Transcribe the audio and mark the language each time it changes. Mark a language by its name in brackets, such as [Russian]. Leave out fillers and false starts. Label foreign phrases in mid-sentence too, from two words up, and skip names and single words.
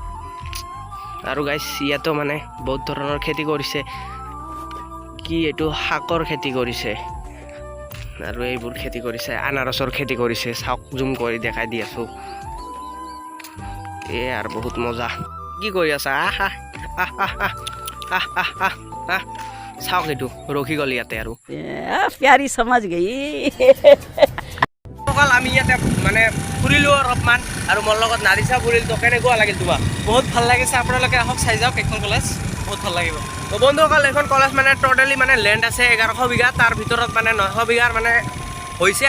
[Assamese] আৰু গাইছ ইয়াতো মানে বহুত ধৰণৰ খেতি কৰিছে, কি এইটো শাকৰ খেতি কৰিছে, আৰু এইবোৰ খেতি কৰিছে, আনাৰসৰ খেতি কৰিছে। চাওক জুম কৰি দেখাই দি আছোঁ। আৰু বহুত মজা। কি কৰি আছা? চাওক এইটো ৰখি গ'ল ইয়াতে। আৰু [Hindi] प्यारी समझ गई। [Assamese] অকল আমি ইয়াতে মানে ফুৰিলোঁ অলপমান, আৰু মোৰ লগত নাদিৰ চাহ ফুৰিলোঁ। তো কেনেকুৱা লাগিল তোমাৰ? বহুত ভাল লাগিছে, আপোনালোকে আহক চাই যাওক এইখন কলেজ, বহুত ভাল লাগিব। তো বন্ধুসকল এইখন কলেজ মানে টোটেলি মানে লেণ্ড আছে 1100 বিঘা, তাৰ ভিতৰত মানে 900 বিঘাৰ মানে হৈছে।